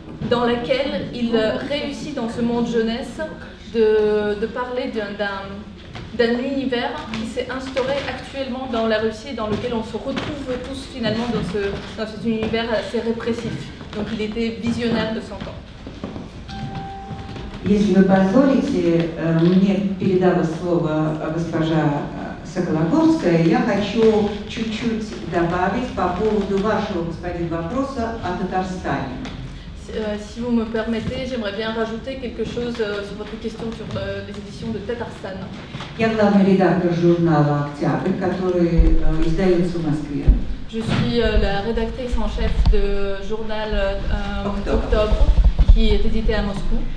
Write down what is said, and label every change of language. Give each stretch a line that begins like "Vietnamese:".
French: dans laquelle il réussit dans ce monde jeunesse de parler d'un univers qui s'est instauré actuellement dans la Russie, dans lequel on se retrouve tous finalement dans cet univers assez répressif. Donc il était visionnaire de son temps.
Russian: Если вы позволите, мне передала слово госпожа Сокологорская, я хочу чуть-чуть добавить по поводу вашего, господин, вопроса о Татарстане.
French: Si vous me permettez, j'aimerais bien rajouter quelque chose sur votre question sur les éditions de Tatarstan.
Russian: Я главный редактор журнала «Октябрь», который издается в Москве.
French: Je suis la rédactrice en chef de journal Octobre, qui est édité à Moscou.